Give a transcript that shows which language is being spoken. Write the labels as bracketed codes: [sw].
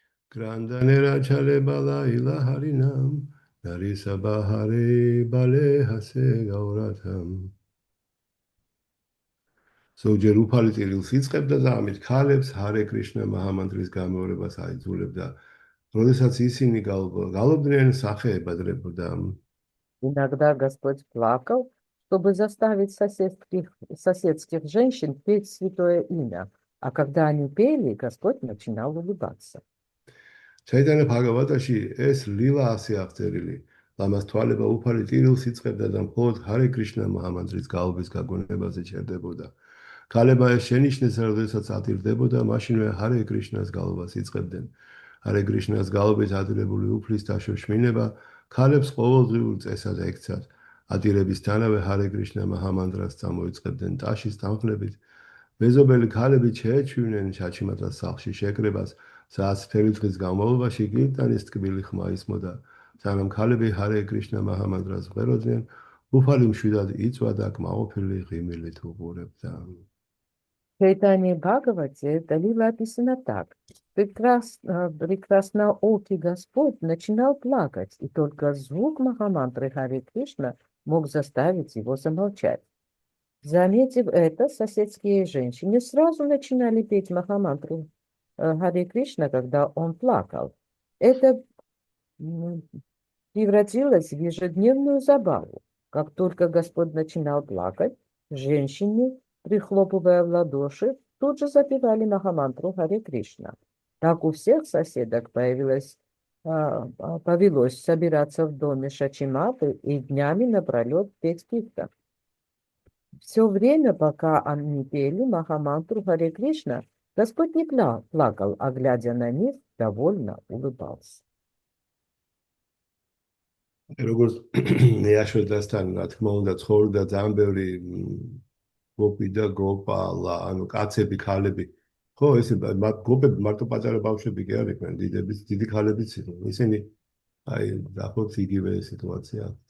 [ka] Grandανέρα ჩალება ილაჰარინამ, ნარისა ბაჰარე ბალეჰასე გავრათამ. ზოგჯერ უფალი ტირილს იწყებდა და ამით ქალებს ჰარე კრიშნა მაჰამანტრის გამეორებას აიძულებდა, როდესაც ისინი გალობდნენ სახეებადრებდა. [ru] Иногда Господь плакал, чтобы заставить соседских женщин петь святое имя, а когда они пели, Господь начинал улыбаться. [ka] ჩაიტანა ბhagavataში ეს ლილა ასე აღწერილი, ლამას თვალება უფალი ტირილს იწყებდა და მხოლოდ ჰარე კრიშნა მაჰამანტრის გალობის გაგონებაზე ჩერდებოდა. ქალებმა ეს შენიშნეს, როდესაც ატირდებოდა, მაშინვე ჰარე კრიშნას გალობას იწყებდნენ. ჰარე კრიშნას გალობით ატირებული უფლის დაშოშმინება ქალებს ყოველდღიურ წესად ექცათ. ატირებისთანავე ჰარე კრიშნა მაჰამანტრას წამოიწყებდნენ ტაშის დამხნებით. მეზობელი ქალები შეეჩვივნენ ჩაჩიმატას სახლში შეკრებას, სადაც მთელი დღის განმავლობაში კირტანის ტკბილი ხმა ისმოდა. სანამ ქალები ჰარე კრიშნა მაჰამანტრას მღეროდნენ, უფალი მშვიდად იწვა და კმაყოფილი ღიმილით უყურებდა. [ru] Чайтанье Бхагавати это лила описано так. Прекрасноокий Господь начинал плакать, и только звук Махамантры Харе Кришна мог заставить его замолчать. Заметив это, соседские женщины сразу начинали петь Махамантру Харе Кришна, когда он плакал. Это превратилось в ежедневную забаву. Как только Господь начинал плакать, женщины, прихлопывая в ладоши, тут же запевали Махамантру Харе Кришна. Так у всех соседок повелось собираться в доме Шачиматы и днями напролет петь киртан. Все время, пока они пели Махамантру Харе Кришна, Господь не плакал, а глядя на них, довольно улыбался. [ka] როგორც ნეაშოდასთან, რა თქმა უნდა, ცხოვრობდა ძალიან ბევრი გოპი და გოპალა, ანუ კაცები, ქალები. ხო, ესე გოპები მარტო პატარა ბავშვები კი არ იყვნენ, დიდი ქალებიც იყვნენ. ისინი აი, დაახლოებით იგივე სიტუაცია.